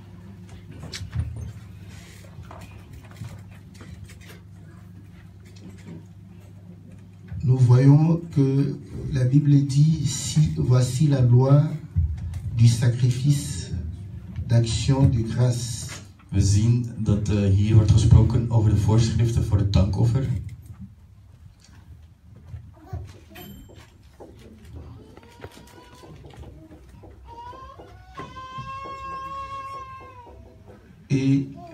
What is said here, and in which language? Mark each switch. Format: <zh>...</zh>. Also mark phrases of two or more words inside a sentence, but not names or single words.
<fr>Nous voyons que la Bible dit, voici la loi du sacrifice d'action de grâce.</fr> <nl>We zien dat hier wordt gesproken over de voorschriften voor het dankoffer.</nl> <fr>Et</fr>